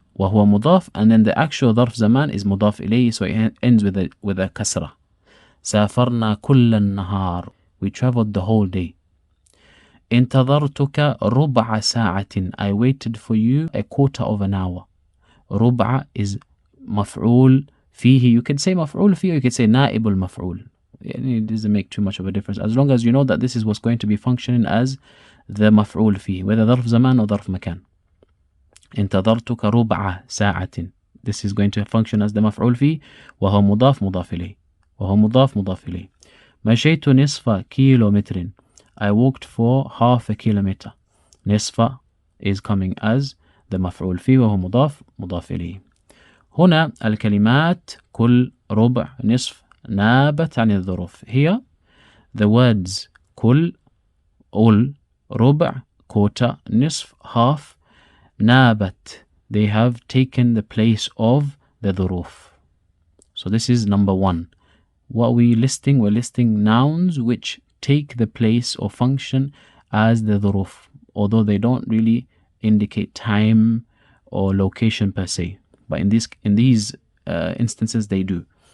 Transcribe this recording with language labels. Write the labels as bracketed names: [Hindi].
[Arabic] وهو مضاف, [English] and then the actual ظرف زمان is مضاف إليه, so it ends with a كسرة. [Arabic] سافرنا كل النهار. [English] We traveled the whole day. [Arabic] انتظرتك ربع ساعة. [English] I waited for you a quarter of an hour. [Arabic] ربع is مفعول فيه. [English] You could say مفعول فيه, or you could say نائب المفعول. It doesn't make too much of a difference, as long as you know that this is what's going to be functioning as the مفعول فيه, whether ظرف زمان or ظرف مكان. [Arabic] انتظرتك ربع ساعة. [English] This is going to function as the [Arabic] مفعول فيه, وهو مضاف مضاف إليه, وهو مضاف مضاف إليه. مشيت نصف كيلومتر. [English] I walked for half a kilometer. [Arabic] نصف [English] is coming as the [Arabic] مفعول فيه, وهو مضاف مضاف إليه. هنا الكلمات كل, ربع, نصف نابت عن الظروف. [English] Here the words كل, all, ربع, quarter, نصف, half, نابت, they have taken the place of the ظروف. So this is number one. What we're listing nouns which take the place or function as the ظروف, although they don't really indicate time or location per se, but in these instances they do.